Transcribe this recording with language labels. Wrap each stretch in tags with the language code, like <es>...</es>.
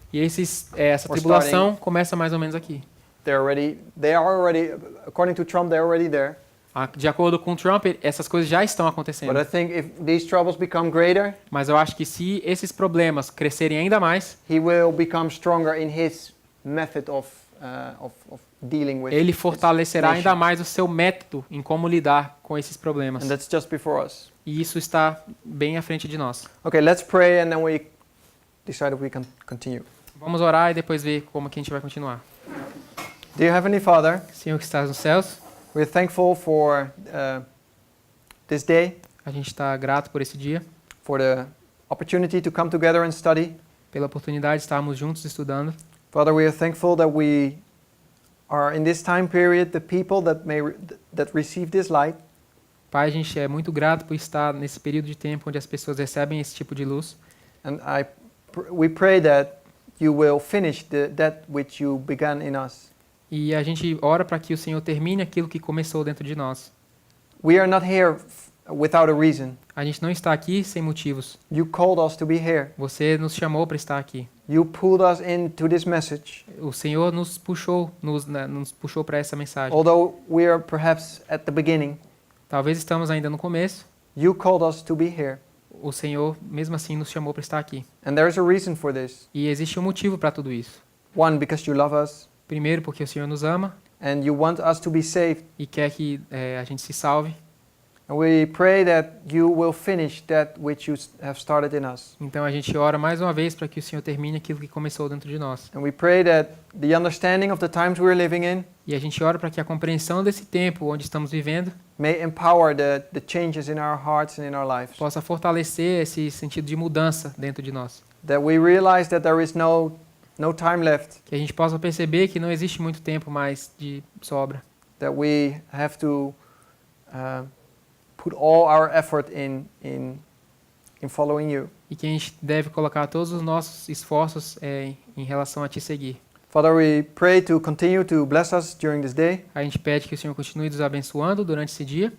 <pt>E essa tribulação começa mais ou menos aqui.</pt> <en>They are already, according to Trump, they're already there.</en> <pt>De acordo com Trump, essas coisas já estão acontecendo.</pt> <en>But I think if these troubles become greater,</en> <pt>Mas eu acho que se esses problemas crescerem ainda mais,</pt> <en>he will become stronger in his method of dealing with.</en> <pt>ele</pt> <en>his</en> <pt>fortalecerá</pt> <en>nation.</en> <pt>ainda mais o seu método em como lidar com esses problemas.</pt> <en>And that's just before us.</en> <pt>E isso está bem à frente de nós.</pt> <en>Okay, let's pray and then we decide if we can continue.</en> <pt>Vamos orar e depois ver como que a gente vai continuar.</pt> <en>Dear Heavenly Father,</en> <pt>Senhor que estás nos céus,</pt> <en>we're thankful for this day,</en> <pt>a gente está grato por esse dia,</pt> <en>for the opportunity to come together and study.</en> <pt>pela oportunidade de estarmos juntos estudando.</pt> <en>Father, we are thankful that we are in this time period the people that receive this light.</en> <pt>Pai, a gente é muito grato por estar nesse período de tempo onde as pessoas recebem esse tipo de luz.</pt> <en>And we pray that you will finish that which you began in us.</en> <pt>E a gente ora para que o Senhor termine aquilo que começou dentro de nós.</pt> <en>We are not here without a reason.</en> <pt>A gente não está aqui sem motivos.</pt> <en>You called us to be here.</en> <pt>Você nos chamou para estar aqui.</pt> <en>You pulled us into this message.</en> <pt>O Senhor nos puxou para essa mensagem.</pt> <en>Although we are perhaps at the beginning,</en> <pt>Talvez estamos ainda no começo.</pt> <en>you called us to be here.</en> <pt>O Senhor, mesmo assim, nos chamou para estar aqui.</pt> <en>And there's a reason for this.</en> <pt>E existe um motivo para tudo isso.</pt> <en>One, because you love us</en> <pt>Primeiro, porque o Senhor nos ama</pt> <en>and you want us to be saved.</en> <pt>e quer que a gente se salve.</pt> <en>And we pray that you will finish that which you have started in us.</en> <pt>Então a gente ora mais uma vez para que o Senhor termine aquilo que começou dentro de nós.</pt> <en>And we pray that the understanding of the times we're living in</en> <pt>E a gente ora para que a compreensão desse tempo onde estamos vivendo</pt> <en>may empower the changes in our hearts and in our lives.</en> <pt>possa fortalecer esse sentido de mudança dentro de nós.</pt> <en>That we realize that there is no time left.</en> <pt>Que a gente possa perceber que não existe muito tempo mais de sobra.</pt> <en>That we have to put all our effort in following you.</en> <pt>E que a gente deve colocar todos os nossos esforços em relação a te seguir.</pt> <en>Father, we pray to continue to bless us during this day.</en> <pt>A gente pede que o Senhor continue nos abençoando durante esse dia,</pt>